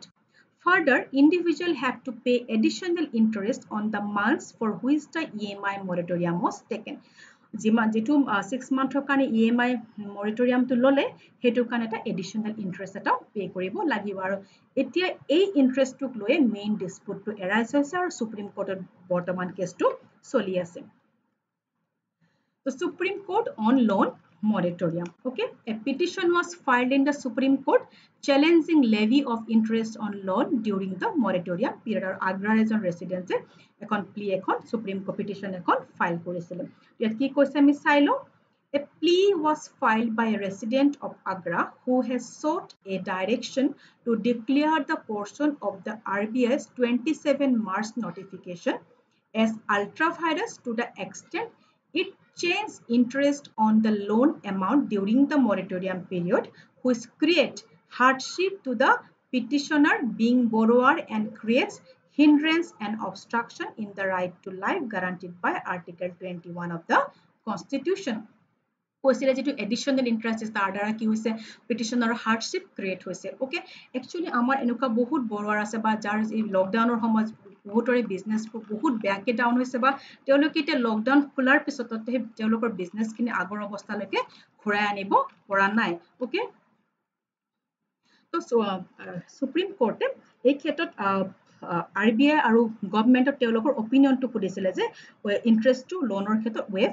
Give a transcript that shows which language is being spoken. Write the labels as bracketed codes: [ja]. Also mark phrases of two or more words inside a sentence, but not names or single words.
[en] Further, individual have to pay additional interest on the months for which the EMI moratorium was taken. [as] যেটো 6 মান্থৰ কাৰণে [en] EMI moratorium [as] to ললে হেতুৰ কাৰণে এটা [en] additional interest [as] এটা পে কৰিব লাগিব আৰু এতিয়া এই interest টোক লৈ [en] main dispute [as] টো arise হৈছে আৰু সুপ্ৰিম কোৰ্টত বৰ্তমান কেছটো চলি আছে [en] The Supreme Court on loan moratorium. Okay, a petition was filed in the Supreme Court challenging levy of interest on loan during the moratorium period. Or Agra region residents [as] এখন plea এখন [en] Supreme Court petition [as] এখন file কৰিছিল. ইয়াত কি কৈছে আমি চাই লওঁ [en] A plea was filed by a resident of Agra who has sought a direction to declare the portion of the RBI's 27 March notification as ultra-virus to the extent it changed interest on the loan amount during the moratorium period, which creates hardship to the petitioner being borrower and creates hindrance and obstruction in the right to life guaranteed by Article 21 of the Constitution. [as] কৈছিলে যেটো [en] additional interest is [as] তাৰ দ্বাৰা কি হৈছে [en] petitioner hardship create [as] হৈছে [en] okay actually [as] আমাৰ এনেকুৱা বহুত borrower আছে বা যাৰ এই লকডাউনৰ সময়ত বহুতৰে বিজনেস বহুত বেয়াকে ডাউন হৈছে বা তেওঁলোকে এতিয়া লকডাউন খোলাৰ পিছত তেওঁলোকৰ বিজনেস কিনি আগৰ অৱস্থালৈকে ঘূৰাই আনিব পৰা নাই okay তো সুপ্ৰিম কোৰ্টে এই ক্ষেত্ৰত RBI আৰু গভৰ্নমেন্টৰ তেওঁলোকৰ অপিনিয়নটো খুদিছিলে যে ইন্টাৰেষ্টটো লোনৰ ক্ষেত্ৰত ৱেভ